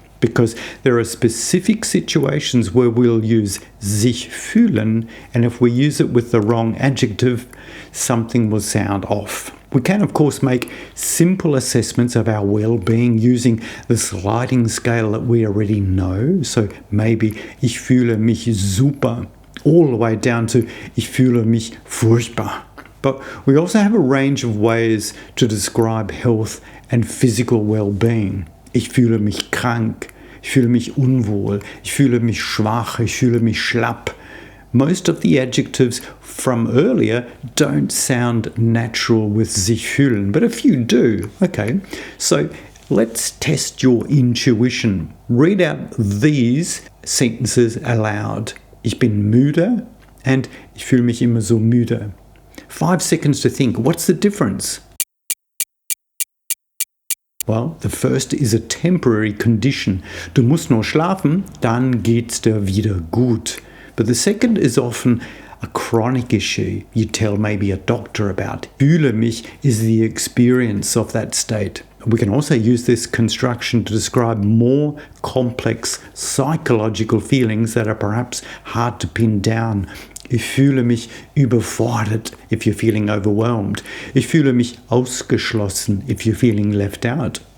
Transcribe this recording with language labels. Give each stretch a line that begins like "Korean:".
English: because there are specific situations where we'll use sich fühlen, and if we use it with the wrong adjective, something will sound off. We can, of course, make simple assessments of our well-being using the sliding scale that we already know. So maybe
German: ich fühle mich super,
English: all the way down to
German: ich fühle mich furchtbar.
English: But we also have a range of ways to describe health and physical well-being.
German: Ich fühle mich krank, ich fühle mich unwohl, ich fühle mich schwach, ich fühle mich schlapp.
English: Most of the adjectives from earlier don't sound natural with sich fühlen, but a few do. Okay, so let's test your intuition. Read out these sentences aloud.
German: Ich bin müde and ich fühle mich immer so müde.
English: 5 seconds to think. What's the difference? Well, the first is a temporary condition.
German: Du musst nur schlafen, dann geht's dir wieder gut.
English: But the second is often a chronic issue you tell maybe a doctor about. Fühle mich is the experience of that state. We can also use this construction to describe more complex psychological feelings that are perhaps hard to pin down.
German: Ich fühle mich überfordert
English: if you're feeling overwhelmed.
German: Ich fühle mich ausgeschlossen
English: if you're feeling left out.